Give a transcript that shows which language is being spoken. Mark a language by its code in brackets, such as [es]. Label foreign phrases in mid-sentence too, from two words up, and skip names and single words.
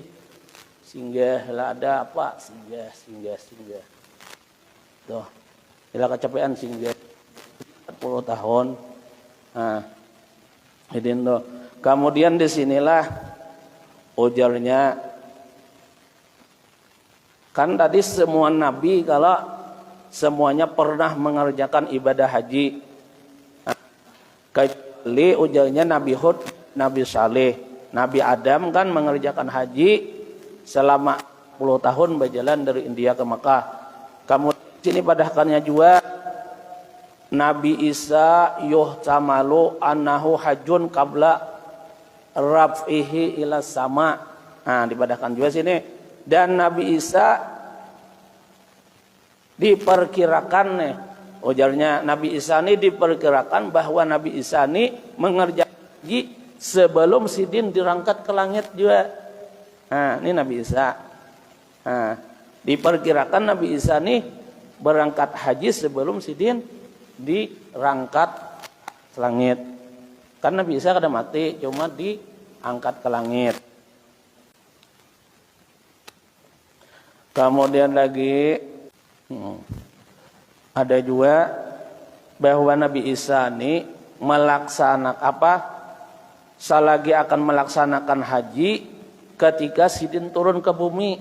[bjn] Singgah lah, ada apa? Singgah. Tuh. Bila kecapean singgah 40 tahun. Sidin tuh. Kemudian disinilah ujarnya, Kan tadi semua nabi kalau semuanya pernah mengerjakan ibadah haji. Kecuali ujarnya Nabi Hud, Nabi Saleh, Nabi Adam kan mengerjakan haji selama 10 tahun berjalan dari India ke Mekah. Kemudian sini padahkannya juga Nabi Isa [ar] يحتمل أنه حج قبل رفعه إلى السماء. [bjn] Nah, dipadahkan juga sini. Dan Nabi Isa diperkirakan nih, ujarnya Nabi Isa ini diperkirakan bahwa Nabi Isa ini mengerjakan haji sebelum Sidin dirangkat ke langit juga. Nah, ini Nabi Isa. Nah, diperkirakan Nabi Isa ini berangkat haji sebelum Sidin dirangkat ke langit. Kan Nabi Isa kada mati, cuma diangkat ke langit. Kemudian lagi ada juga bahwa Nabi Isa ini melaksanakan selagi akan melaksanakan haji ketika Sidin turun ke bumi.